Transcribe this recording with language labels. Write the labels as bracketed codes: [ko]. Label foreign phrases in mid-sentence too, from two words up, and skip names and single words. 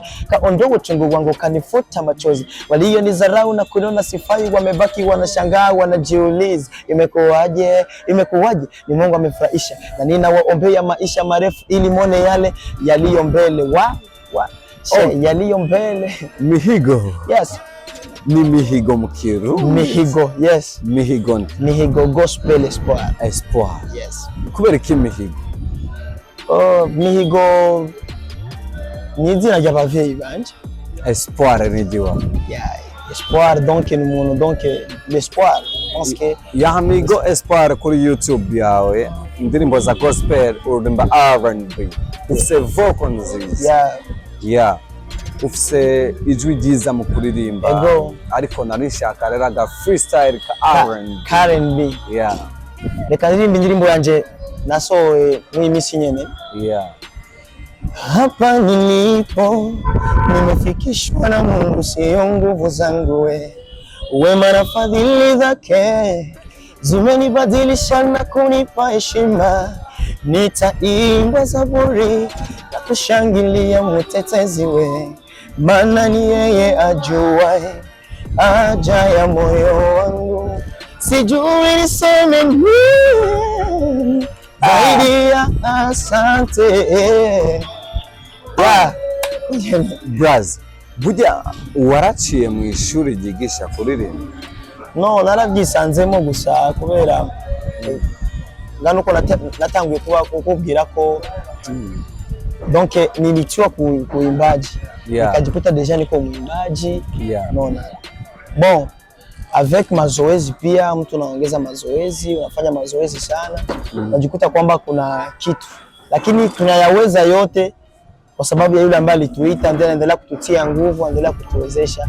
[sw] Kaondoa uchungu wangu, kanifuta machozi. Walionidharau na kuniona sifai wamebaki wanashangaa, wanajiuliza imekuwaje? Ni Mungu amefurahisha, na ninawaombea maisha marefu ili muone yale yaliyo mbele. Yaliyo mbele. Mihigo. Yes. Ni Mihigo Mkiru. Mihigo, yes. Mihigo Gospel Espoir. Yes. [rn] Kubera ki Mihigo? Mihigo ni izina ry'abavyeyi banje. Espoir ni diwa. Espoir donc ni umuntu, [fr] donc l'espoir. Parce que [rn] Mihigo Espoir kuri YouTube yawe indirimbo za gospel urimba R&B. Ufise vocal nziza. Ufise ijwi ryiza mu kuririmba. Ariko narishaka rero aga freestyle ka R&B. reka ndirimbe indirimbo yanje nasohoye muri misi nyene. Yeah. [sw] Hapa nilipo nimefikishwa na Mungu, sio nguvu zangu we. Wema na fadhili zake zimenibadilisha na kunipa heshima. Nitaimba zaburi na kushangilia mtetezi we, maana ni yeye ajuaye haja ya moyo wangu. Sijui niseme nini zaidi ya asante. [rn] Braz, burya waraciye mu ishuri ryigisha kuririmba? No, narabyisanzemo gusa kubera ngano ko natanguye kukubwira ko donc [sw] nilitiwa kuimbaji. Nikajikuta deja niko muimbaji. Unaona. [fr] Bon, avec [sw] mazoezi pia mtu naongeza mazoezi, unafanya mazoezi sana, unajikuta kwamba kuna kitu. Lakini tunayaweza yote kwa sababu ya yule ambaye alituita, ndiye anaendelea kututia nguvu, anaendelea kutuwezesha.